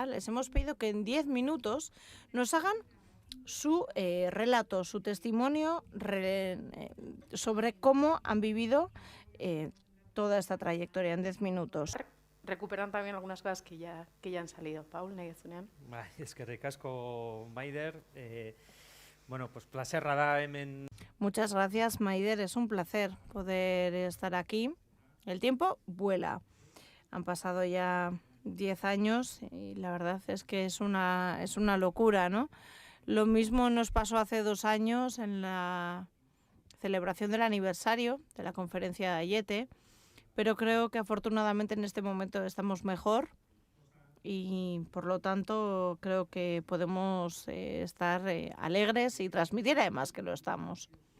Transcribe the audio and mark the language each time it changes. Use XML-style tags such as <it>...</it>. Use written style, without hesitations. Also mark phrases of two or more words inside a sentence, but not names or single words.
<es>Les hemos pedido que en 10 minutos nos hagan su relato, su testimonio sobre cómo han vivido toda esta trayectoria en 10 minutos. recuperan también algunas cosas que ya han salido.</es> <eu>Paul, negezunean. Eskerrik asko, Maider.</eu> <es>Bueno, pues</es> <eu>placerra da hemen.</eu> <es>Muchas gracias, Maider. Es un placer poder estar aquí. El tiempo vuela. Han pasado ya 10 años y la verdad es que es una locura, ¿no? Lo mismo nos pasó hace 2 años en la celebración del aniversario de la conferencia de Aiete, pero creo que afortunadamente en este momento estamos mejor y por lo tanto creo que podemos estar alegres y transmitir además que lo estamos.</es>